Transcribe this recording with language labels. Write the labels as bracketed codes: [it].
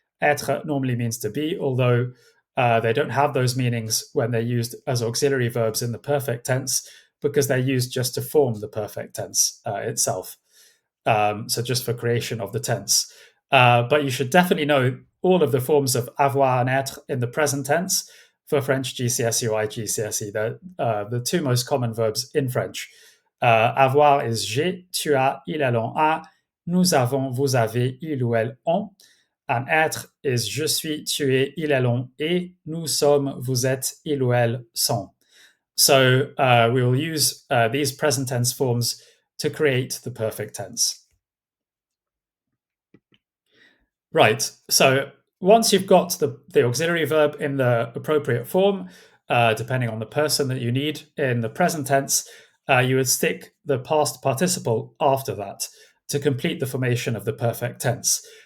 [en] Être normally means to be, although they don't have those meanings when they're used as auxiliary verbs in the perfect tense because they're used just to form the perfect tense itself. So just for creation of the tense. But you should definitely know all of the forms of avoir and être in the present tense for French GCSE or iGCSE. They're the two most common verbs in French. [fr] Avoir is j'ai, tu as, il, elle, on a, nous avons, vous avez, il ou elle ont. And être is je suis, tu es, il, elle, on est, nous sommes, vous êtes, il ou elle sont. [en] So we will use these present tense forms to create the perfect tense. Right. So once you've got the auxiliary verb in the appropriate form, depending on the person that you need in the present tense, you would stick the past participle after that to complete the formation of the perfect tense.